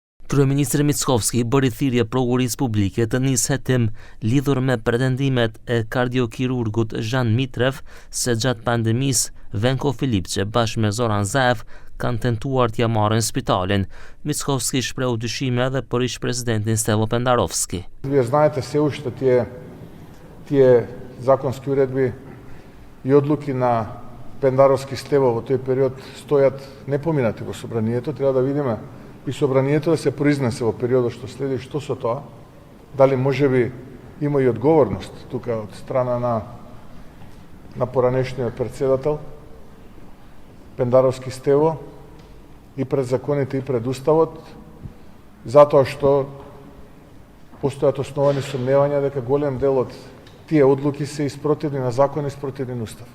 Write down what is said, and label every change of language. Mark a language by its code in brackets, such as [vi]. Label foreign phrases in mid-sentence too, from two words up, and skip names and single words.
[sq] Kryeministri Mickovski bëri thirrje prokurisë publike të nisë hetim lidhur me pretendimet e kardiokirurgut Zhan Mitrev se gjatë pandemisë Venko Filipçe bashkë me Zoran Zaev kanë tentuar t'ia marrin spitalin. Mickovski shprehu dyshime edhe për ish-presidentin Stevo Pendarovski. [mk] Вие знаете се уште тие законски уредби и одлуки на Пендаровски Стево во тој период стојат непоминати во собранието. Треба да видиме и собранието да се произнесе во периодот што следи што со тоа. Дали можеби има и одговорност тука од страна на поранешниот председател Пендаровски Стево и пред законите и пред уставот, затоа што постојат основани сомневања дека голем дел од тие одлуки се испротивни на закон и испротивни на устав.